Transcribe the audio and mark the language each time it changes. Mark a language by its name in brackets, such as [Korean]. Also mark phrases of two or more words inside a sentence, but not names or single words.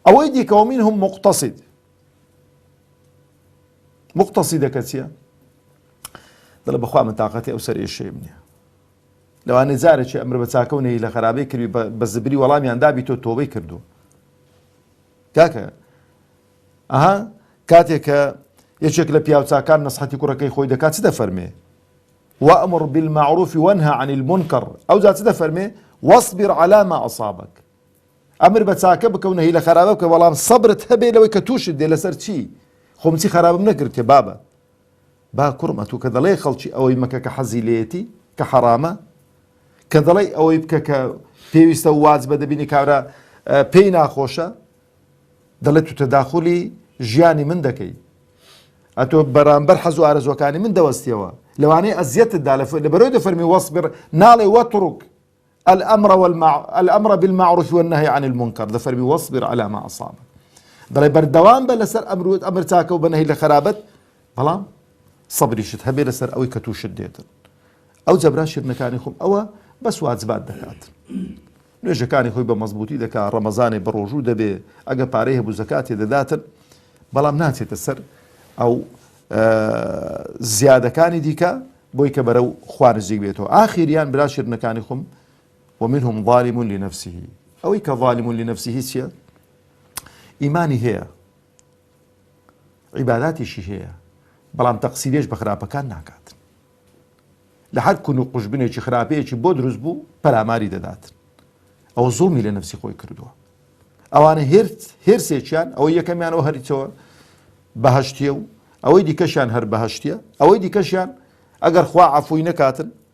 [Central Kurdish] ئەوەی دیکەوە [Arabic] منهم مقتصد [Central Kurdish] کەچیە دڵە بەخوا من تااقەتی ئەو سەر ئێشەیەم نییە لەوانەیە جارێکی ئەمر بە چاکەونەی لە خراپەی کردی بە زبری وەڵامیان دابی تۆ تۆبەی کردو کاکە کاتێک کە یەکێک لە پیاوچاکان نەسحەتی کوڕەکەی خۆی دەکات چ دەفەرمێ [Arabic] وأمر بالمعروف وانهى عن المنكر [Central Kurdish] ئەو جا چ دەفەرمێ [Arabic] واصبر على ما أصابك [Central Kurdish] ئەمر بە چاکە بکە و نەهی لە خراپە بکە بەڵام سەبرت هەبێ لەوەی کە تووشت دێ لەسەر چی خۆم چی خراپم نەکرد کە بابە با کوڕمە تو کە دەڵێ خەڵکی ئەوەی مەکە کە حەزی لێتی کە حەرامە کە دەڵێ ئەوەی بکە کە پێویستە و واجبە بە دەبینی کابرا پێی ناخۆشە دەڵێت تو تەداخولی ژیانی من دەکەی ئەتۆ بەرامبەر حەز و ئارەزوەکانی من دەوەستیەوە لەوانەیە ئەزیەتتدا لەبەرەوەی دەفەرمی وەصبر ناڵێ وەترک [Arabic] الأمر بالمعروف والنهي عن المنكر [Central Kurdish] دەفەرمی [Arabic] وەصبر على ما أصابك [Central Kurdish] دەڵێ بەردەوام بە لەسەر ئەمر چاکە و بەنەهی لە خراپەت بەڵام سەبریشت هەبێ لەسەر ئەوەی کە تووشت دێتن ئەو جەبرا شیرنەکانی خۆم ئەوە بەس واجبات دەکات نوێژەکانی خۆی بە مەزبوطی دەکات ڕەمەزانێ بە ڕۆژوو دەبێ ئەگە پارەی هەبوو زەکاتی دەداتن بەڵام ناچێتە سەر ئەو زیادەکانی دیکە بۆی کە بەرەو خوا نزیک بێتەوە ئاخریان برا شیرنەکانی خۆم [Arabic] ومنهم ظالم لنفسه [Central Kurdish] ئەوەی کە [Arabic] ظالم لنفسه [Central Kurdish] چییە ئیمانی هەیە عیباداتیشی هەیە بەڵام تەقسیرێش بە خراپەکان ناکاتن لە هەر کون و قوشبنێکی خراپەیەکی بۆ دروست بوو پەلاماری دەداتن ئەوە زوڵمی لە نەفسی خۆی کردووە ئەوانە هێرسێکیان ئەوەی یەکەمیانەوە هەریتەوە بەهەشتیە و ئەوەی دیکەشیان هەر بەهەشتیە ئەوەی دیکەشیان ئەگەر خوا عەفوی نەکاتن